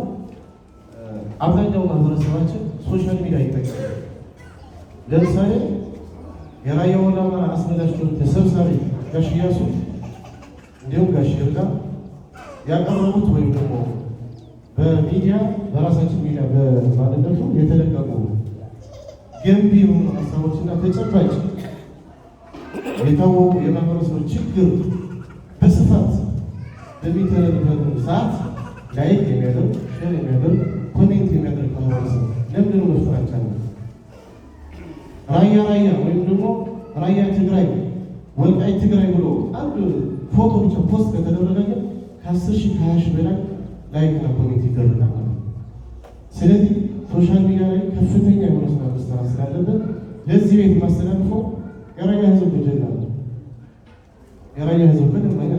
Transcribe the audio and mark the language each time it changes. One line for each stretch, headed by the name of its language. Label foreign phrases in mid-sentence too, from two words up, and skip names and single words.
Amharic: አብዛኛው ማህበረሰባችን
English: social media
Amharic: ይጠቀማል። ለምሳሌ የራያ ወሎ አማራ አስመላሽ ኮሚቴ ሰብሳቢ ጋሽ ኢያሱ እንዲሁም ጋሽ ይርጋ ያቀረቡት ወይም ደግሞ በሚዲያ በራሳችን ሚዲያ በማንነቱ የተለቀቁ ገንቢ የሆኑ ሀሳቦችና ተጨባጭ የታወቁ የማህበረሰብ ችግር በስፋት በሚተላለፍበት ሰዓት ላይክ የሚያደርግ ሼር የሚያደርግ ኮሜንት የሚያደርግ ማህበረሰብ ለምንድን ነው መፍጠር አልቻልንም? ራያ ወይም ደግሞ ራያ ትግራይ ወልቃይት ትግራይ ብሎ አንድ ፎቶ ብቻ ፖስት ከተደረገ ከ10,000 ከ20,000 በላይ ላይክና ኮሜንት ይደረጋል ማለት ነው። ስለዚህ
English: social media
Amharic: ላይ ከፍተኛ የሆነ ስራ መስራት ስላለበት ለዚህ ቤት ማስተላልፈው የራያ ህዝብ ጀግና ነው። የራያ ህዝብ ምንም ነገር